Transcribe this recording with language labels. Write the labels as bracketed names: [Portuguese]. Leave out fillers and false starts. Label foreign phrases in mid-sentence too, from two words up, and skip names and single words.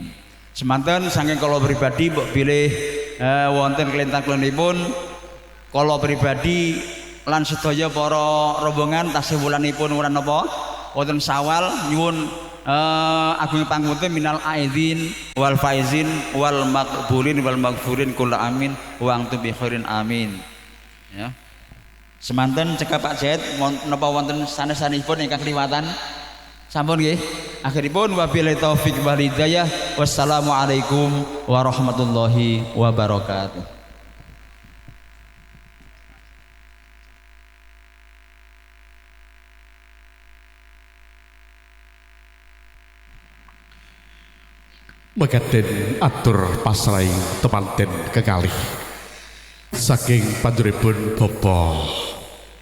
[Javanese] Semanten saking kula pribadi mbok bilih wonten kelintang-kelintipun kula pribadi lan sedaya para rombongan tasih wulanipun wulan napa wonten Syawal nyuwun agung pangapunten [Arabic] من العائدين والفائزين والمقبولين والمغفورين كل عام وأنتم بخير آمين. [Javanese] Ya. Semanten cekap Pak Zaid napa wonten sanes-sanesipun ingkang kliwatan sampun nggih. [Arabic] Akhiripun وبالله التوفيق والهداية السلام عليكم ورحمة الله وبركاته. [Javanese] Mekaten atur pasraing temanten kekalih saking panduripun Bapak